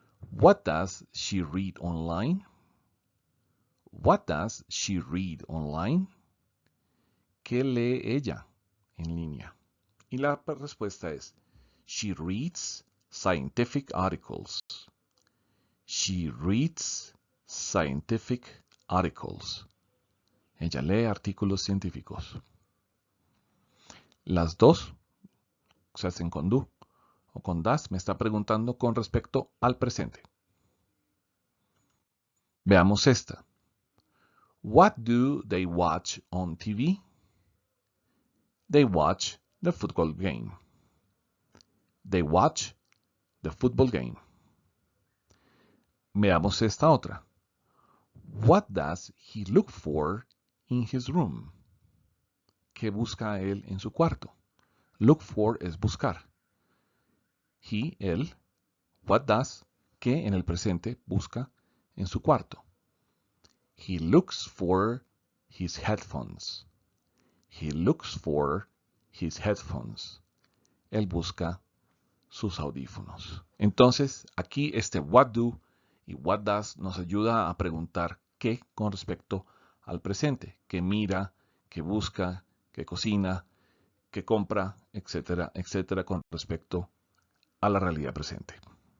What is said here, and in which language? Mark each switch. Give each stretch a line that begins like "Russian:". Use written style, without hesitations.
English: What does she read online? What does she read online?
Spanish: ¿Qué lee ella en línea? Y la respuesta es,
English: she reads scientific articles. She reads scientific articles.
Spanish: Ella lee artículos científicos. Las dos se hacen con do o con das. Me está preguntando con respecto al presente. Veamos esta.
English: What do they watch on TV? They watch the football game. They watch the football game.
Spanish: Veamos esta otra.
English: What does he look for in his room?
Spanish: ¿Qué busca él en su cuarto? Look for es buscar. He, él. What does, ¿qué en el presente busca en su cuarto?
English: He looks for his headphones. He looks for his headphones.
Spanish: Él busca sus audífonos. Entonces, aquí este what do y what does nos ayuda a preguntar qué con respecto al presente, que mira, que busca, que cocina, que compra, etcétera, etcétera, con respecto a la realidad presente.